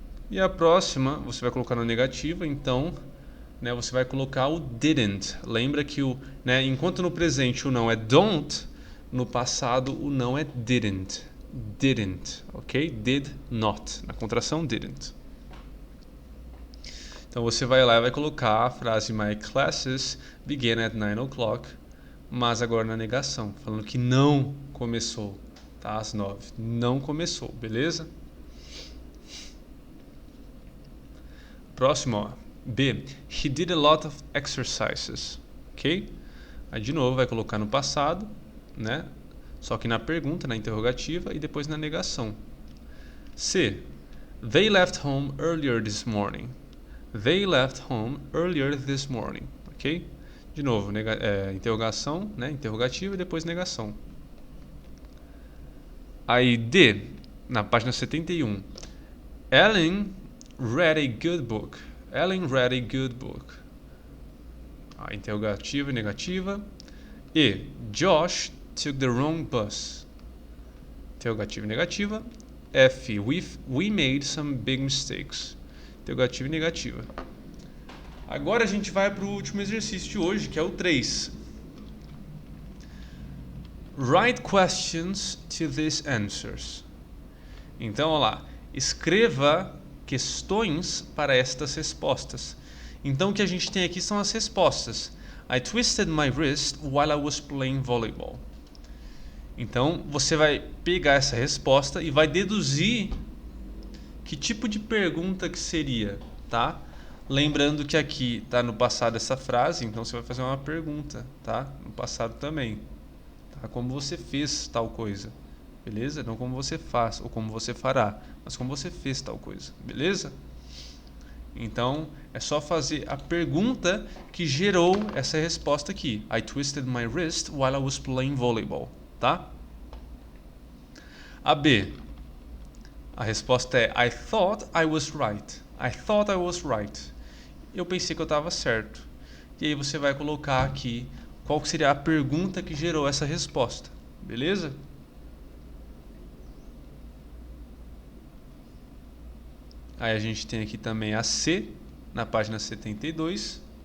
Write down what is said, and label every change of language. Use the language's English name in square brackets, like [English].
[Portuguese] E a próxima você vai colocar na negativa, então, né, você vai colocar o didn't. Lembra que enquanto no presente o não é don't, no passado o não é didn't. [English] Didn't, ok? Did not, [Portuguese] na contração [English] didn't. [Portuguese] Então você vai lá e vai colocar a frase [English] my classes began at 9 o'clock, [Portuguese] mas agora na negação, falando que não começou, tá? Às 9. Não começou, beleza? Próximo, ó. B. [English] He did a lot of exercises. Ok? [Portuguese] Aí de novo vai colocar no passado, né? Só que na pergunta, na interrogativa e depois na negação. C. [English] They left home earlier this morning. They left home earlier this morning. Ok? [Portuguese] De novo, interrogação, né? Interrogativa e depois negação. Aí D. Na página 71. [English] Ellen read a good book. Ellen read a good book. [Portuguese] Interrogativa e negativa. E. [English] Josh took the wrong bus. [Portuguese] Interrogativa e negativa. F. [English] We made some big mistakes. [Portuguese] Interrogativa e negativa. Agora a gente vai para o último exercício de hoje, que é o 3. [English] Write questions to these answers. [Portuguese] Então, olha lá. Escreva questões para estas respostas. Então o que a gente tem aqui são as respostas. [English] I twisted my wrist while I was playing volleyball. [Portuguese] Então você vai pegar essa resposta e vai deduzir que tipo de pergunta que seria, tá? Lembrando que aqui está no passado essa frase, então você vai fazer uma pergunta, tá? No passado também, tá? Como você fez tal coisa. Beleza? Não como você faz ou como você fará, mas como você fez tal coisa, beleza? Então, é só fazer a pergunta que gerou essa resposta aqui. [English] I twisted my wrist while I was playing volleyball, [Portuguese] tá? A B. A resposta é [English] I thought I was right. I thought I was right. [Portuguese] Eu pensei que eu estava certo. E aí você vai colocar aqui qual seria a pergunta que gerou essa resposta. Beleza? Aí a gente tem aqui também a C, na página 72.